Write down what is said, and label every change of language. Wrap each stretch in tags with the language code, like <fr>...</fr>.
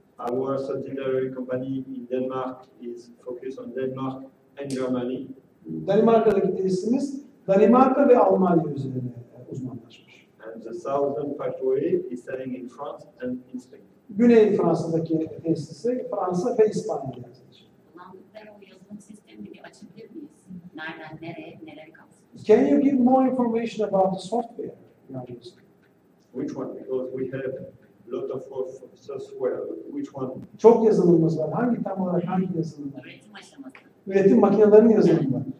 <en>Our subsidiary company in Denmark is focused on Denmark and Germany.</en> <tr>Danimarka'daki tesisimiz Danimarka ve Almanya üzerine uzmanlaşmış.</tr> <en>And the southern factory is selling in France and in Spain.</en> <tr>Güney Fransa'daki tesisi Fransa ve İspanya'da satış. Kullandıkları o yazılım sistemini bir açabilir miyiz? Nereden nereye, neleri kapsıyor?</tr> <en>Can you give more information about the software you are using? Which one? Because we have a lot of software. Which one?</en> <tr>Çok yazılımımız var. Tam olarak hangi yazılım var? Üretim aşaması. Üretim makinelerinin yazılımı var.</tr>